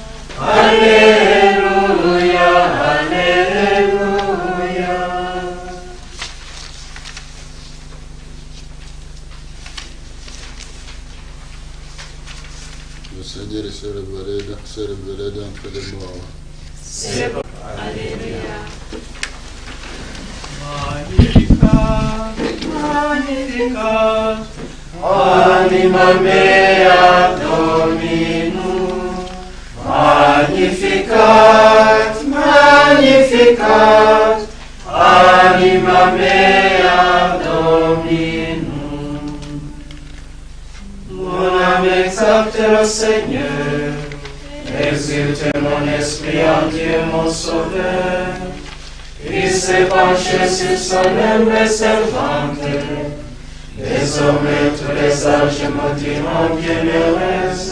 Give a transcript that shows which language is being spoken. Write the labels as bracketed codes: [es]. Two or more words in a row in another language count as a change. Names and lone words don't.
[fr] Alléluia, Alléluia. Le Seigneur est célébré d'entre les morts. Alléluia. [la] Magnificat, Magnificat, Anima mea Dominum, Magnificat, Magnificat, Anima mea Dominum. [fr] Mon âme exalte le Seigneur, exulte mon esprit en Dieu mon Sauveur. Il s'est penché sur son humble servante. Désormais tous les âges me diront bienheureuse.